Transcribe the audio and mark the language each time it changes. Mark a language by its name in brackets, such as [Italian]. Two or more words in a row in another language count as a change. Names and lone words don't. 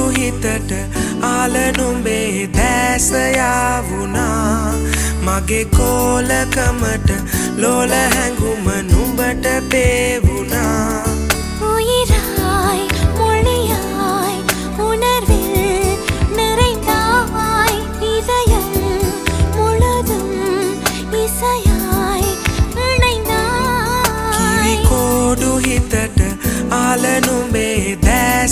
[Sinhala] හිතට ආල නුඹේ දැස යාවුනා මගේ කෝලකමට ලෝල හැඟුම නුඹට පේවුනා [Tamil] உயிராய் மொழியாய் உணர்வில் நிறைந்தாய் இதயம் முழுதும் இசையாய் இணைந்தாய் [Sinhala] කිරි කෝඩු හිතට ආල නුඹේ දැස